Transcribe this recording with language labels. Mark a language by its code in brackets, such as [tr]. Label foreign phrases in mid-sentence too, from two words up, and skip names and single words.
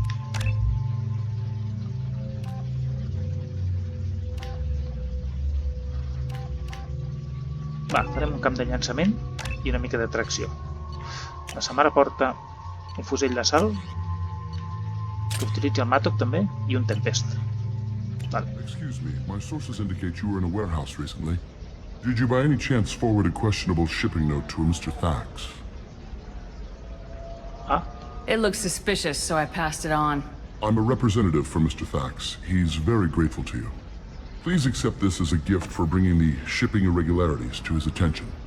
[ca] Va, farem un camp de llançament i una mica d'atracció. La Samara porta un fusell d'assalt que utilitza el Matok també i un Tempest. Vale. [en] Excuse me, my sources indicate you were in a warehouse recently. Did you by any chance forward a questionable shipping note to a Mr. Thax? Ah, It looks suspicious, so I passed it on. I'm a representative for Mr. Thax. He's very grateful to you. Please accept this as a gift for bringing the shipping irregularities to his attention.